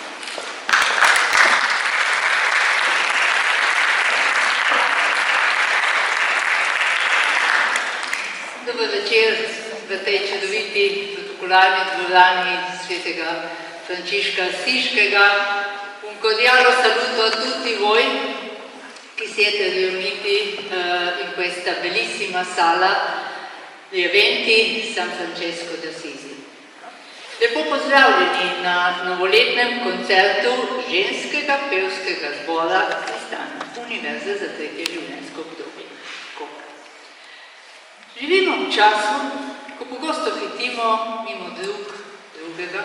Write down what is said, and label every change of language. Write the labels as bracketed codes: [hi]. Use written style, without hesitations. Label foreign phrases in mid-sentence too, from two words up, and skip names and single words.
[sl] Dober večer v tej čudoviti protokolarni dvorani svetega Frančiška Asiškega. [it] Un cordiale saluto a tutti voi che siete riuniti in questa bellissima sala di eventi San Francesco d'Assisi. [sl] Lepo pozdravljeni na novoletnem koncertu ženskega pevskega zbora Pristan Univerze za tretje življenjsko obdobje Koper. Živimo v času, ko pogosto hitimo mimo drugega.